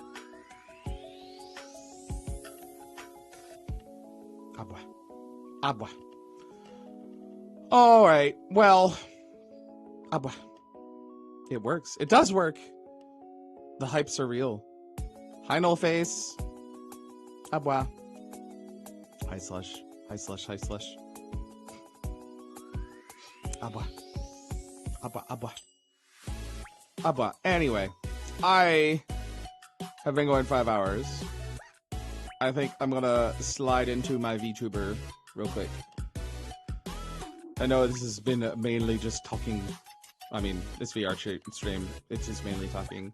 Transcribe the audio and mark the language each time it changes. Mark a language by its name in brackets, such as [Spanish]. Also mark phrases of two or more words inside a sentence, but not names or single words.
[English] Abwa. Abwa. All right. Well, Abwa. It works. It does work. The hypes are real. Hi, No Face. Abwa. Hi, Slush. Hi, Slush. Hi, Slush. Abwa. Abwa. Abwa. Abwa. Anyway, I have been going 5 hours. I think I'm gonna slide into my VTuber real quick. I know this has been mainly just talking. I mean, this VRChat stream, it's just mainly talking.